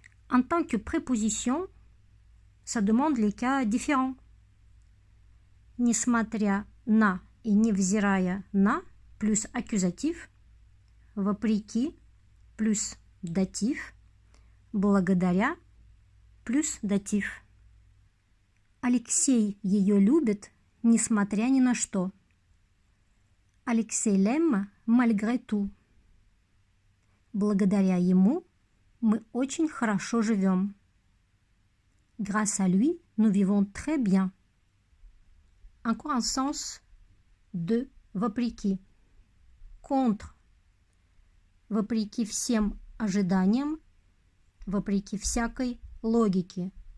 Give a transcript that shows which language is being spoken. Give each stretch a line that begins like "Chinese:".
French: En tant que préposition, ça demande les cas différents.
Russian: Несмотря на et невзирая на plus accusatif, вопреки plus datif, благодаря plus datif. Алексей ее любит, несмотря ни на что.
French: Алексей l'aime malgré tout.
Russian: Благодаря ему мы очень хорошо живем.
French: Grâce à lui, nous vivons très bien. Encore un sens de вопреки. Contre.
Russian: Вопреки всем ожиданиям, вопреки всякой логике.